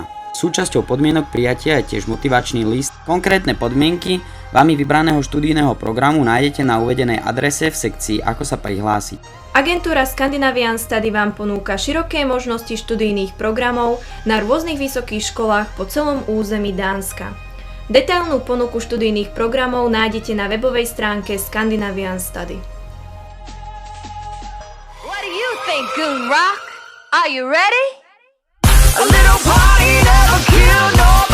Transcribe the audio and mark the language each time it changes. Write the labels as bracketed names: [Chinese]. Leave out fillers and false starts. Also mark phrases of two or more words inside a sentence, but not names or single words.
[Slovak] Súčasťou podmienok prijatia je tiež motivačný list. Konkrétne podmienky vami vybraného študijného programu nájdete na uvedenej adrese v sekcii Ako sa prihlásiť. Agentúra Scandinavian Study vám ponúka široké možnosti študijných programov na rôznych vysokých školách po celom území Dánska. Detailnú ponuku študijných programov nájdete na webovej stránke Scandinavian Study. [English] What do you think, Goon Rock? Are you ready? A little party never killed no